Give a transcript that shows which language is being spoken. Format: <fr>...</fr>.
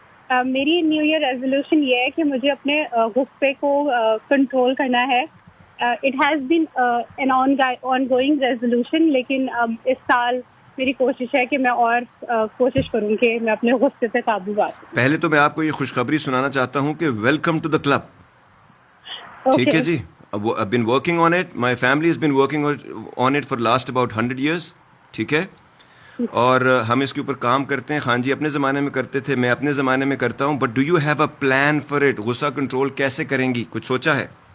<ur>میری new year resolution یہ ہے کہ مجھے اپنے غصے کو کنٹرول کرنا ہے.</ur> <en>it has been an ongoing resolution,</en> <ur>لیکن اس سال میری کوشش ہے کہ میں اور کوشش کروں کہ میں اپنے غصے پہ قابو پا سکوں. پہلے تو میں آپ کو یہ خوشخبری سنانا چاہتا ہوں کہ</ur> <en>Welcome to the club.</en> <ur>ٹھیک ہے جی.</ur> <en>I've been working on it. My family has been working on it for last about 100 years.</en> <ur>ٹھیک ہے، اور ہم اس کے اوپر کام کرتے ہیں. خان جی اپنے زمانے میں کرتے تھے، میں اپنے زمانے میں کرتا ہوں.</ur> <en>But do you have a plan for it?</en> <ur>غصہ کنٹرول کیسے کریں گی، کچھ سوچا ہے؟</ur>